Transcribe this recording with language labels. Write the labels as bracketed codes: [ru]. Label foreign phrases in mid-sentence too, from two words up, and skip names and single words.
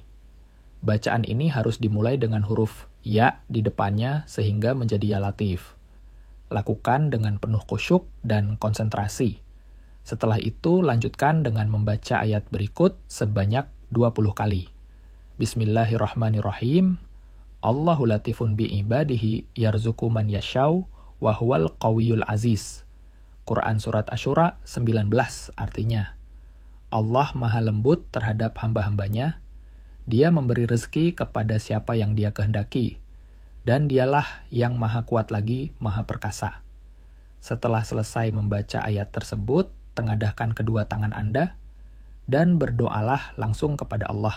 [id] Bacaan ini harus dimulai dengan huruf ya di depannya sehingga menjadi [ar] يا لطيف. [id] Lakukan dengan penuh khusyuk dan konsentrasi. Setelah itu lanjutkan dengan membaca ayat berikut sebanyak 20 kali. Bismillahirrahmanirrahim. [ar] الله لطيف بعباده يرزق من يشاء وهو القوي العزيز. [id] Quran Surat Asyura 19 artinya, Allah maha lembut terhadap hamba-hambanya, Dia memberi rezeki kepada siapa yang Dia kehendaki, dan Dialah yang maha kuat lagi, maha perkasa. Setelah selesai membaca ayat tersebut, tengadahkan kedua tangan Anda, dan berdoalah langsung kepada Allah.